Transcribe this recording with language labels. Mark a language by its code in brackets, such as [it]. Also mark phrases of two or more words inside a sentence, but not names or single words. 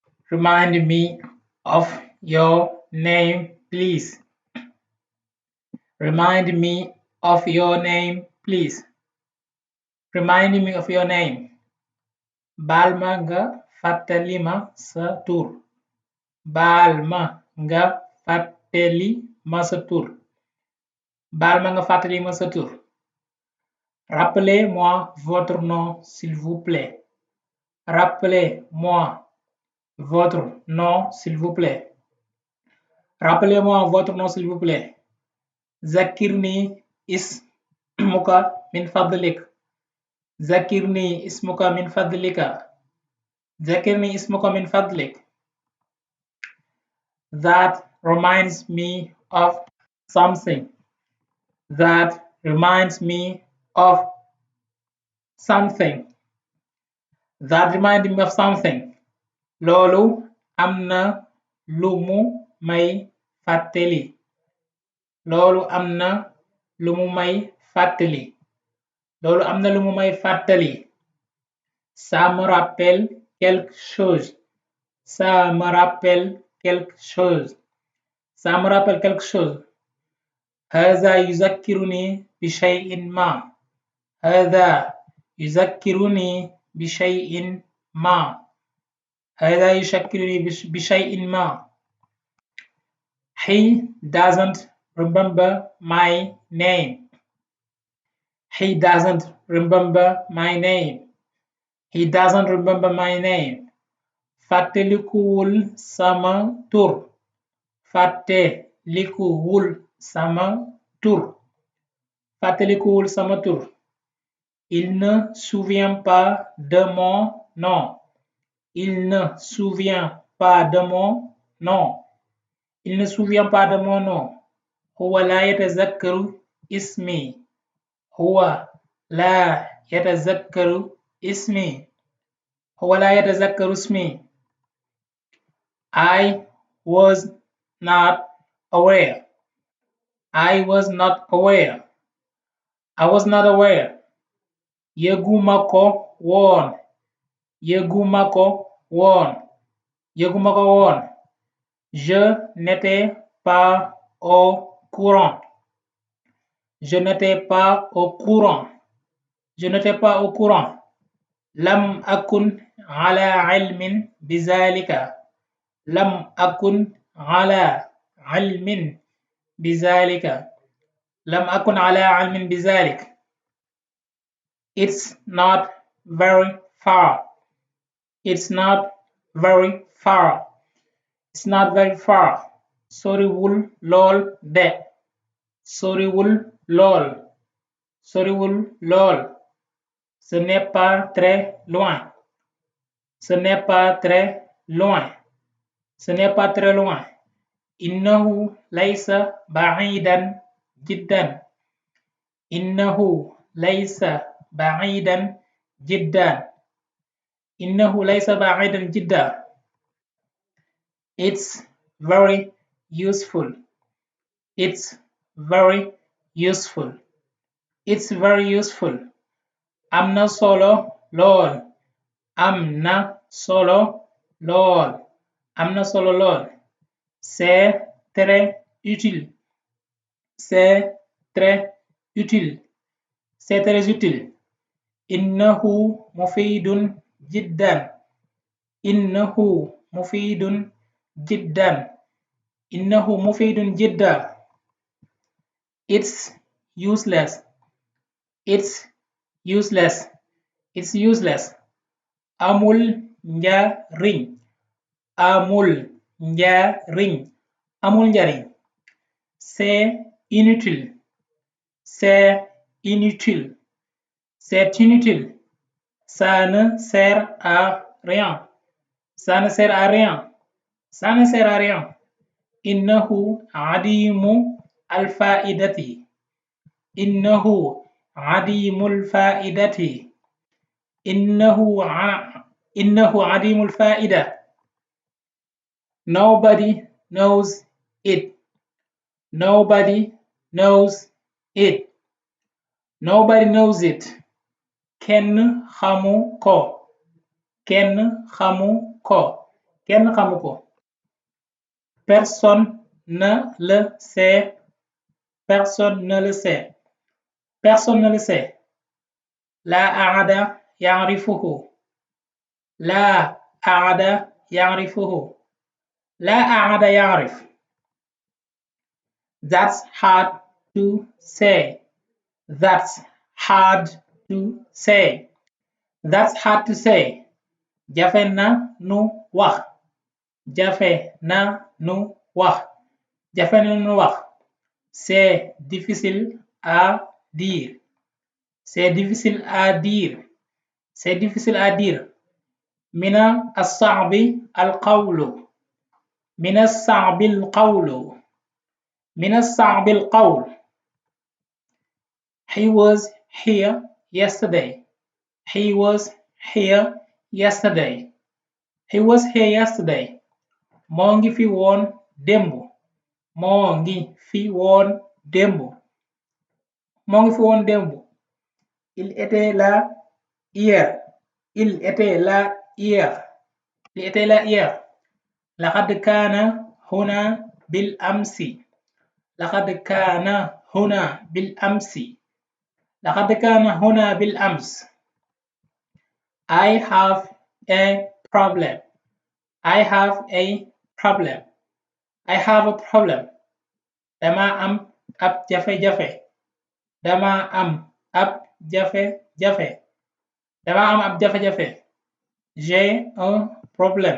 [en] Remind me of your name, please. Remind me of your name, please. Remind me of your name. [wo] Baal ma nga fàttali ma sa tur. Baal ma nga fàttali ma sa tur. Baal ma nga fàttali ma sa tur. [fr] Rappelez-moi votre nom, s'il vous plaît. Rappelez-moi votre nom, s'il vous plaît. Rappelez-moi votre nom, s'il vous plaît. [ar] ذكرني اسمك من فضلك. ذكرني اسمك من فضلك. ذكرني اسمك من فضلك. [en] That reminds me of something. That reminds me of something. That reminds me of something. [wo] Loolu am na lu mu may fàttali. Loolu am na lu mu may fàttali. Loolu am na lu mu may fàttali. [fr] Ça me rappelle quelque chose. Ça me rappelle quelque chose. Ça me rappelle quelque chose. [ar] هذا يذكرني بشيء ما. هذا يذكرني بشيء ما. هذا يذكرني بشيء ما. [en] He doesn't remember my name. He doesn't remember my name. He doesn't remember my name. [wo] Fàttalikuwul sama tur. Fàttalikuwul sama tur. Fàttalikuwul sama tur. [fr] Il ne souvient pas de mon nom. Il ne souvient pas de mon nom. Il ne souvient pas de mon nom. [ar] هو لا يتذكر اسمي. هو لا يتذكر اسمي. هو لا يتذكر اسمي. [en] I was not aware. I was not aware. I was not aware. [wo] Yëguma ko woon. Yëguma ko woon. Yëguma ko woon. [fr] Je n'étais pas au courant. Je n'étais pas au courant. Je n'étais pas au courant. [ar] لم أكن على علم بذلك. لم أكن على علم بذلك. لم أكن على علم بذلك. [en] It's not very far. It's not very far. It's not very far. [wo] Soriwul lool de. Soriwul lool. Soriwul lool. [fr] Ce n'est pas très loin. Ce n'est pas très loin. Ce n'est pas très loin. [ar] إنه ليس بعيدا جدا. إنه ليس بعيدا جدا. إنه ليس بعيدا جدا. [en] It's very useful. It's very useful. It's very useful. [wo] Am na solo lool. Am na solo lool. Am na solo lool. [fr] C'est très utile. C'est très utile. C'est très utile. [ar] إنه مفيد جدا. إنه مفيد جدا. إنه مفيد جدا. [en] It's useless. It's useless. It's useless. [wo] Amul njariñ. Amul njariñ. Amul njariñ. [fr] C'est inutile. C'est inutile. C'est inutile. Ça ne sert à rien. Ça ne sert à rien. Ça ne sert à rien. [ar] إنه عديم الفائدة. إنه عديم الفائدة. إنه عديم الفائدة. [en] Nobody knows it. Nobody knows it. Nobody knows it. [wo] Kenn xamu ko. Kenn xamu ko. kenn xamu ko. [fr] Personne ne le sait. Personne ne le sait. Personne ne le sait. [ar] لا أحد يعرفه. لا أحد يعرفه. لا أحد يعرف. [en] That's hard to say. That's hard to say. That's hard to say. [wo] jafe na nu wax. jafe na nu wax. jafe na nu wax. [fr] C'est difficile à dire. C'est difficile à dire. C'est difficile à dire. [ar] من الصعب القول. من الصعب القول. من الصعب القول. [en] He was here yesterday. He was here yesterday. He was here yesterday. [wo] moo ngi fi woon démb. moo ngi fi woon démb. moo ngi fi woon démb. [fr] Il était là hier. Il était là hier. Il était là hier. [ar] لقد كان هنا بالأمس. لقد كان هنا بالأمس. لقد كان هنا بالأمس. [en] I have a problem. I have a problem. I have a problem. [wo] dama am ab jafe-jafe. dama am ab jafe-jafe. dama am ab jafe-jafe. [fr] J'ai un problème.